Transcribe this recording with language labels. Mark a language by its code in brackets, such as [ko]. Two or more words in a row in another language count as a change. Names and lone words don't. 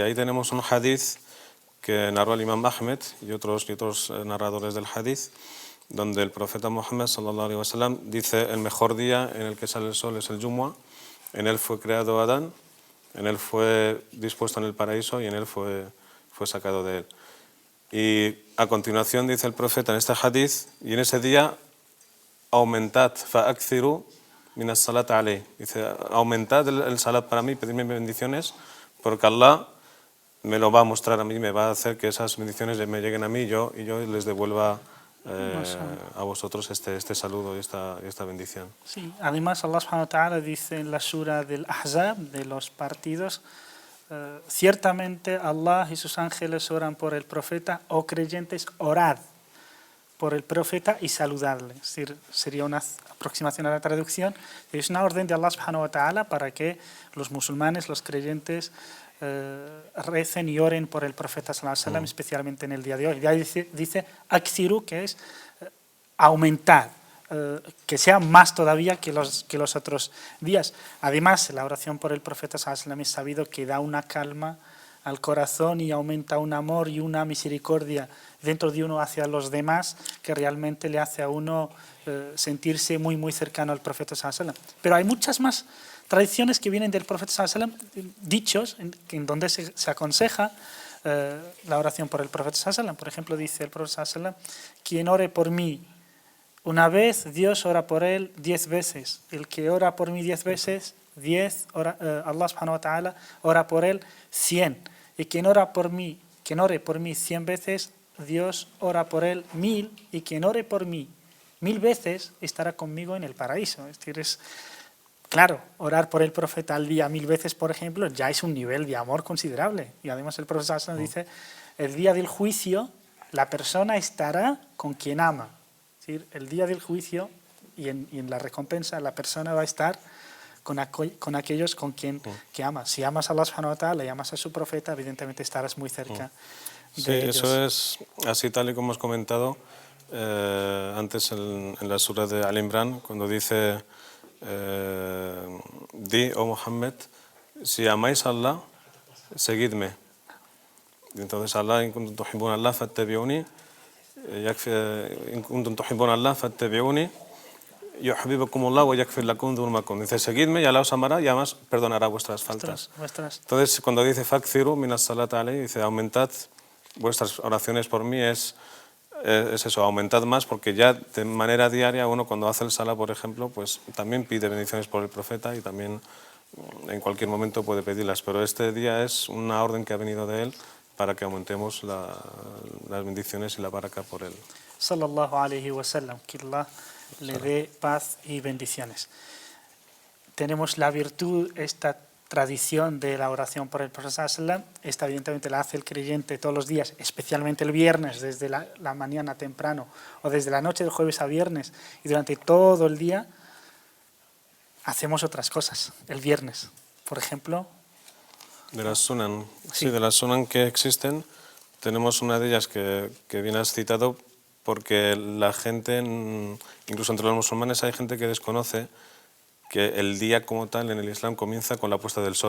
[es] Ahí tenemos un hadith que narró el Imam Ahmed y otros narradores del hadith, donde el profeta Muhammad [ar] صلى الله عليه وسلم [es] dice: el mejor día en el que sale el sol es el Jumu'ah, en él fue creado Adán, en él fue dispuesto en el paraíso y en él fue sacado de él. Y a continuación dice el profeta en este hadith: y en ese día aumentad [ar] فأكثروا من الصلاة عليه, [es] dice, aumentad el salat para mí, pedidme bendiciones, porque Allah me lo va a mostrar a mí, me va a hacer que esas bendiciones me lleguen a mí y yo les devuelva a vosotros este saludo y esta bendición. Sí, además Allah [ar] سبحانه وتعالى [es] dice en la sura del Ahzab, de los partidos, ciertamente Allah y sus ángeles oran por el profeta, oh creyentes, orad por el profeta y saludadle. Es decir, sería una aproximación a la traducción. Es una orden de Allah [ar] سبحانه وتعالى [es] para que los musulmanes, los creyentes, recen y oren por el profeta [ar] صلى الله عليه وسلم, [es] especialmente en el día de hoy. Y ahí dice akthiru, que es aumentar, que sea más todavía que los otros días. Además, la oración por el profeta [ar] صلى الله عليه وسلم [es] es sabido que da una calma al corazón y aumenta un amor y una misericordia dentro de uno hacia los demás, que realmente le hace a uno sentirse muy cercano al profeta [ar] صلى الله عليه وسلم. [es] Pero hay muchas más tradiciones que vienen del profeta [ar] صلى الله عليه وسلم, [es] dichos en donde se aconseja la oración por el profeta [ar] صلى الله عليه وسلم. [es] Por ejemplo, dice el profeta [ar] صلى الله عليه وسلم: [es] quien ore por mí una vez, Dios ora por él 10 veces. El que ora por mí 10 veces, Allah [ar] سبحانه وتعالى [es] ora por él 100. Y quien ore por mí 100 veces, Dios ora por él 1000. Y quien ore por mí 1000 veces, estará conmigo en el paraíso. Es decir, claro, orar por el profeta al día 1000 veces, por ejemplo, ya es un nivel de amor considerable. Y además el profeta nos dice: el día del juicio, la persona estará con quien ama. Es decir, el día del juicio y en la recompensa, la persona va a estar con aquellos con quien que ama. Si amas a Allah [ar] سبحانه وتعالى [es] y amas a su profeta, evidentemente estarás muy cerca de ellos. Eso es así tal y como has comentado antes en la sura de Al-Imran, cuando dice: di, oh Muhammad, si amáis a Allah, seguidme. Y entonces [ar] Allah, إن كنتم تحبون الله فاتبعوني إن كنتم تحبون الله فاتبعوني يحببكم الله ويغفر لكم ذنوبكم. [es] Dice: seguidme y Allah os amará y además perdonará vuestras faltas. Entonces, cuando dice [ar] فأكثروا من الصلاة عليه, [es] dice: aumentad vuestras oraciones por mí, es eso, aumentad más, porque ya de manera diaria uno cuando hace el salah, por ejemplo, pues también pide bendiciones por el profeta y también en cualquier momento puede pedirlas, pero este día es una orden que ha venido de él para que aumentemos las bendiciones y la baraka por él. [ar] صلى الله عليه وسلم, [es] que Allah le dé paz y bendiciones. Tenemos la virtud, esta tradición de la oración por el profeta [ar] صلى الله عليه وسلم. [es] Esta evidentemente la hace el creyente todos los días, especialmente el viernes, desde la mañana temprano o desde la noche del jueves a viernes, y durante todo el día hacemos otras cosas. El viernes, por ejemplo, de las sunan, sí, de las sunan que existen, tenemos una de ellas que bien has citado, porque la gente, incluso entre los musulmanes hay gente que desconoce que el día como tal en el Islam comienza con la puesta del sol.